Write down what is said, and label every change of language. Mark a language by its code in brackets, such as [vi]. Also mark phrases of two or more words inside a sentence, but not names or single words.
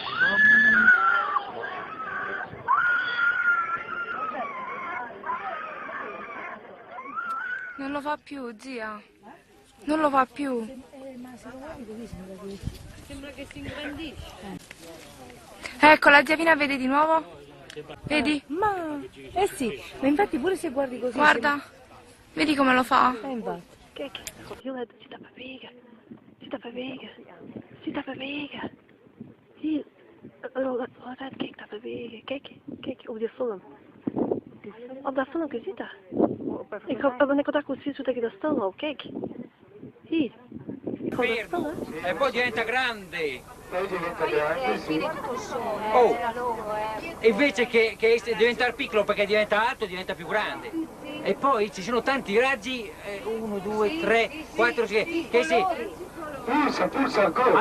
[it] Non lo fa più, zia. Non lo fa più. Sembra che si ingrandisce. Ecco, la zia Pina vede di nuovo. Vedi? Eh sì, ma infatti pure se guardi così... Guarda, vedi come lo fa? Infatti. [nl] Kijk, jongen, zit even wegen. Zit even wegen. Zit even wegen. Hier. Altijd, kijk, dat bewegen. Kijk, op die film. Op dat filmpje zit dat. Ik had dat così zodat ik dat stil hou, kijk. Hier. Ik hou dat stil, hè. [it] E poi diventa grande. Oh, invece che diventare piccolo perché diventa alto, diventa più grande. E poi ci sono tanti raggi, 1, 2, 3, 4, che si... Pulsa ancora.